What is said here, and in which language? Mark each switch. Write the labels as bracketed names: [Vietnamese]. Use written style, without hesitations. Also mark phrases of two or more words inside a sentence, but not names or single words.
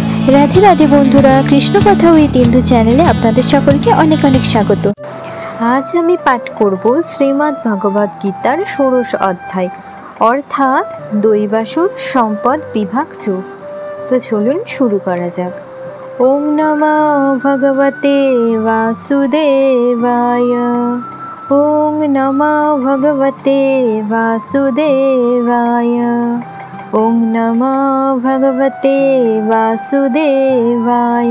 [Bangla] রাধে রাধে বন্ধুরা, কৃষ্ণ কথা উইথ ইন্দু চ্যানেলে আপনাদের সকলকে অনেক অনেক স্বাগত। আজ আমি পাঠ করব শ্রীমদ্ ভগবদ গীতার ১৬ অধ্যায় অর্থাৎ দৈবাসুর সম্পদ বিভাগ ২। তো চলুন শুরু করা যাক। [Sanskrit] ओम् नमो भगवते वासुदेवाय। ओम् नमो भगवते वासुदेवाय। ओम् नमो भगवते वासुदेवाय।